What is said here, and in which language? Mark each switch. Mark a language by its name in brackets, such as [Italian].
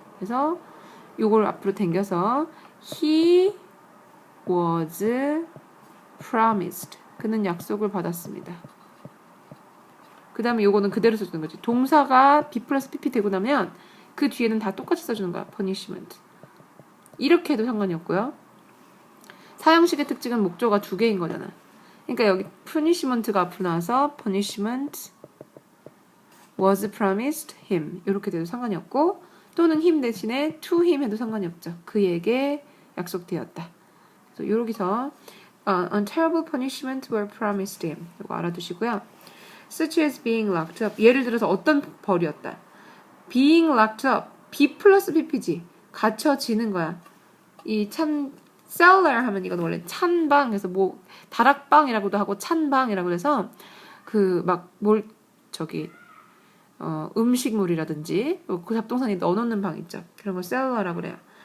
[Korean] 그래서 요걸 앞으로 당겨서 [English] he was promised. [Korean] 그는 약속을 받았습니다. 그 다음에 요거는 그대로 써주는 거지. 동사가 be 플러스 pp 되고 나면 그 뒤에는 다 똑같이 써주는 거야. [English] punishment. [Korean] 이렇게 해도 상관이 없고요. 4형식의 특징은 목적어가 2개인 거잖아. 그러니까 여기 punishment가 앞으로 나와서 punishment was promised him. 이렇게 돼도 상관이 없고 또는 him 대신에 to him 해도 상관이 없죠. 그에게 약속되었다. 그래서 여기서 [English] a terrible punishment were promised him. [Korean] 이거 알아두시고요. [English] Such as being locked up. [Korean] 예를 들어서 어떤 벌이었다. Being locked up. be 플러스 pp지. 갇혀지는 거야. 이 참 cellar 하면 이건 원래 찬방. 그래서 뭐 다락방이라고도 하고 찬방이라고 해서 그 막 뭘 저기 음식물이라든지 그 잡동사니 넣어놓는 방 있죠. 그런 걸 cellar라고 그래요.